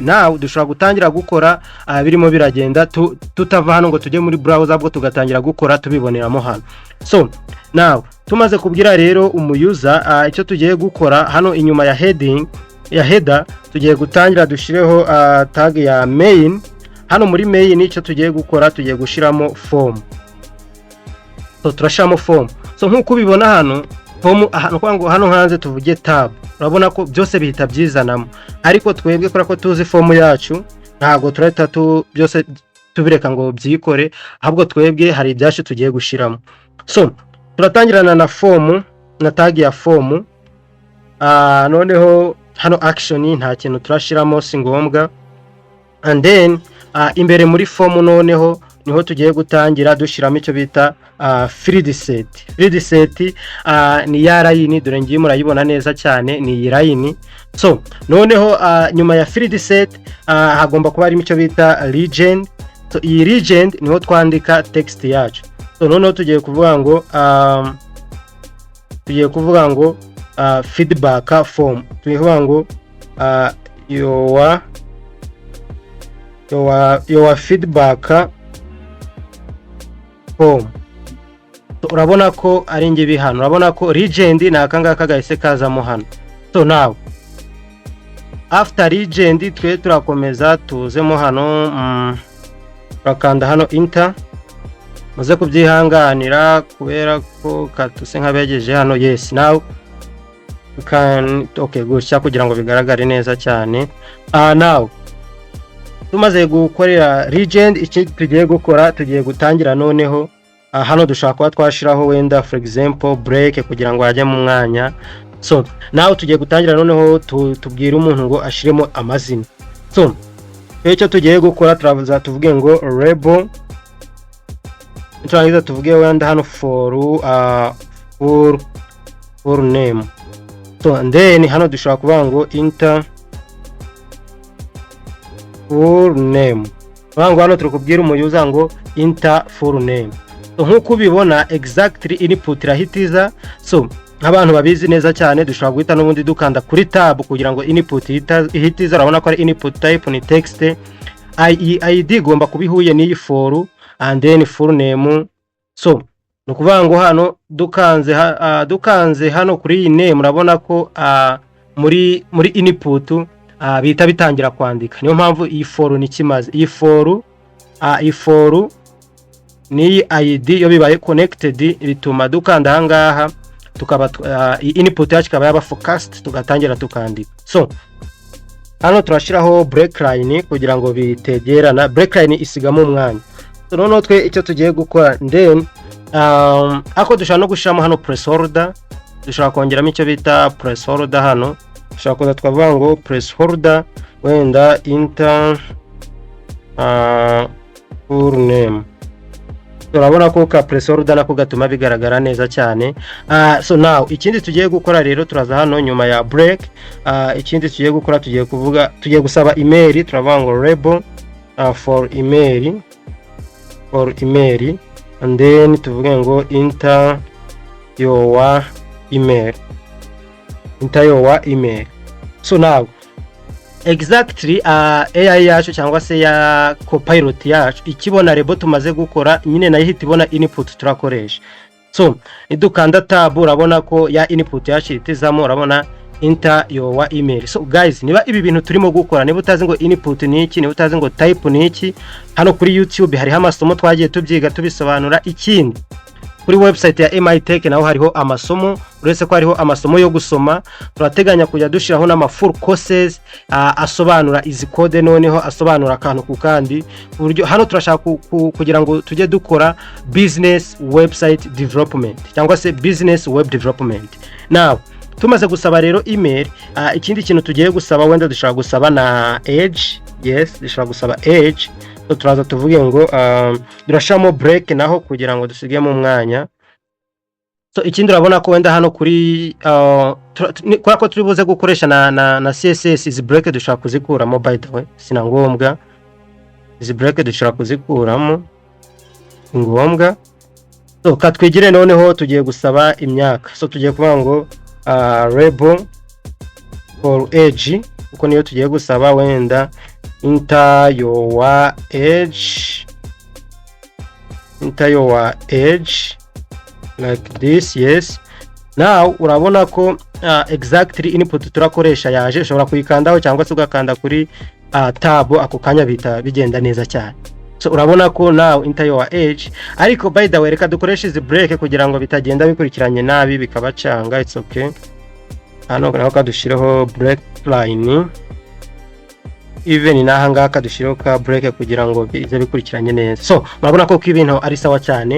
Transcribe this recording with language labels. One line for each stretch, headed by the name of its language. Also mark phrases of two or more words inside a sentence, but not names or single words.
Kinyarwanda: Now dushobora gutangira gukora birimo biragenda tutava hano ngo tujye muri browser, ahubwo tugatangira gukora tubiboneramo hano.
English: So now
Kinyarwanda: tumaze kubwira rero umuyuza icyo tugiye gukora hano inyuma ya header tugiye gutangira dushireho tag ya main. Hano muri main icyo tugiye gukora tugiye gushiramo form. So turashiramo form. So nkuko ubibona hano form ahantu kwango hano hanze tuvuge tab, urabona ko byose bihita byizanamo, ariko twebwe kora ko tuzi form yacu ntago turahita byose tubireka ngo byikore, ahubwo twebwe hari ibyacu tugiye gushiramo. So turatangirana na form na tag ya form. Noneho hano action nta kintu turashiramo si ngombwa,
English: and then
Kinyarwanda: imbere muri form noneho niho tugiye gutangira dushiramo icyo bita
English: field set. Field set
Kinyarwanda: ni ya line, dore ngiye murayibona neza cyane, ni iyi line. So noneho nyuma ya
English: field set
Kinyarwanda: hagomba kuba harimo icyo bita legend. So iyi legend niho twandika text yacu. So noneho tugiye kuvuga ngo
English: feedback form,
Kinyarwanda: tuvuga ngo
English: your feedback form.
Kinyarwanda: So urabona ko ari ngibi hano, urabona ko legend na akangaka gahise kazamo hano.
English: So now after legend
Kinyarwanda: twe turakomeza tuzemo hano, turakanda hano enter, muze kubyihanganira kubera ko katuse nkabegeje hano.
English: Yes, now you can
Kinyarwanda: gutya kugira ngo bigaragare neza cyane. Now tumaze gukorera legend, iki tugiye gukora, tugiye gutangira noneho hano dushaka kuba twashiraho wenda
English: for example break
Kinyarwanda: kugira ngo ajye mu mwanya.
English: So now
Kinyarwanda: tugiye gutangira noneho tubwira umuntu ngo ashiremo amazina. So icyo tugiye gukora turavuza tuvuge ngo label, turangiza tuvuge wenda hano
English: for full name. So and then
Kinyarwanda: hano dushaka kuvuga ngo
English: enter full name,
Kinyarwanda: bango hano turukubwira umuyuza ngo
English: enter full name.
Kinyarwanda: So nkuko ubibona
English: exactly input
Kinyarwanda: irahitiza. So abantu babizi neza cyane dushobora guhita n'ubundi dukanda kuri tab kugira ngo input ihitiza. Urabona ko ari
English: input type
Kinyarwanda: ni text, id gomba kubihuye ni for
English: and then full name.
Kinyarwanda: So nukuvuga ngo hano dukanze hano kuri iyi name, urabona ko muri input bita bitangira kwandika. Niyo mpamvu iyi for ni kimaze, iyi for ni id yo bibaye connected, bituma dukanda hangaha tukaba input yacu kaba yaba focused, tugatangira tukandika. So hano turashiraho
English: break line
Kinyarwanda: kugira ngo bitegerana,
English: break line
Kinyarwanda: isigamo umwanya. So noneho twe icyo tugiye gukora, then ako dushaka no gushiramo hano placeholder, dushaka kongeramo icyo bita placeholder. Hano dushaka kuza twavuga ngo placeholder wenda
English: enter full name.
Kinyarwanda: Turabona ko ka placeholder nako gatuma bigaragara neza cyane.
English: So now
Kinyarwanda: ikindi tugiye gukora rero, turaza hano nyuma ya break, ikindi tugiye gukora tugiye gusaba email. Turavuga ngo
English: label for email, and then
Kinyarwanda: tuvuge ngo
English: enter your email. So now exactly AI
Kinyarwanda: yacu cyangwa se ya Copilot yacu ikibona rebo tumaze gukora nyine nayo ihita ibona input turakoresha. So idukanda tab, urabona ko ya input yacu itizamo, urabona
English: enter your email.
Kinyarwanda: So guys, niba ibi bintu turimo gukora, niba utazi ngo input ni iki, niba utazi ngo type ni iki, hano kuri YouTube hariho amasomo twagiye tubyiga tubisobanura. Ikindi kuri website ya MITECH naho hariho amasomo, uretse ko hariho amasomo yo gusoma, turateganya kujya dushiraho n'ama
English: full courses
Kinyarwanda: asobanura izi code, noneho asobanura akantu ku kandi. Uburyo hano turashaka kugira ngo tujye dukora
English: business website development
Kinyarwanda: cyangwa se
English: business web development.
Kinyarwanda: Now tumaze gusaba rero email, ikindi kintu tugiye gusaba wenda dushaka gusaba na age. Yes, dushaka gusaba age. So turaza tuvuge ngo durashamo break naho kugira ngo dusigemo umwanya. So ikindi urabona ko wenda hano kuri kwa ko turibuze gukoresha na CSS, izi break dushaka kuzikuramo,
English: by the way
Kinyarwanda: sina ngombwa, izi break dushaka kuzikuramo ngombwa. So katwigire noneho tugiye gusaba imyaka. So tugiye kuvuga ngo
English: label for age,
Kinyarwanda: uko niyo tugiye gusaba wenda
English: enter your age like this. Yes, now
Kinyarwanda: urabona ko
English: exactly input
Kinyarwanda: turakoresha yaje. Ushobora kuyikandaho cyangwa se ugakanda kuri tab, ako kanya bita bigenda neza cyane. So urabona ko
English: now enter your age,
Kinyarwanda: ariko
English: by the way
Kinyarwanda: reka dukoreshe izi break kugira ngo bitagenda bikurikiranye nabi bikabacanga.
English: It's okay.
Kinyarwanda: Hano naho kadushireho
English: break line,
Kinyarwanda: even naha ngaka dushireho ka break kugira ngo bize bikurikiranye neza. So murabona ko ibintu ari sawa cyane.